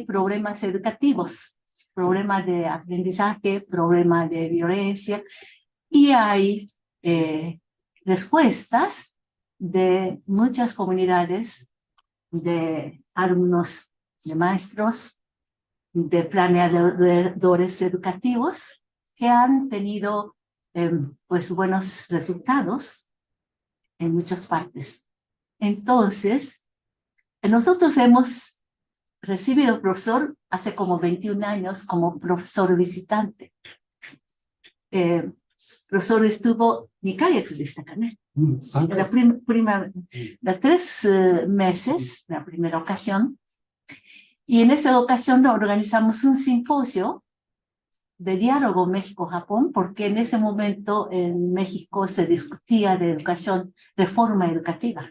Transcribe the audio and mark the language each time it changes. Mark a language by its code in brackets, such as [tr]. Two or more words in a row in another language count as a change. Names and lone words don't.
[es] problemas educativos, problemas de aprendizaje, problemas de violencia, y hay respuestas de muchas comunidades de alumnos, de maestros, de planeadores educativos que han tenido pues buenos resultados en muchas partes. Entonces, nosotros hemos recibido profesor hace como 21 años como profesor visitante. Profesor estuvo 2 [ja] ヶ月でしたかね. [es] La 3 meses, la primera ocasión. Y en esa ocasión organizamos un simposio de diálogo México-Japón, porque en ese momento en México se discutía de educación, reforma educativa.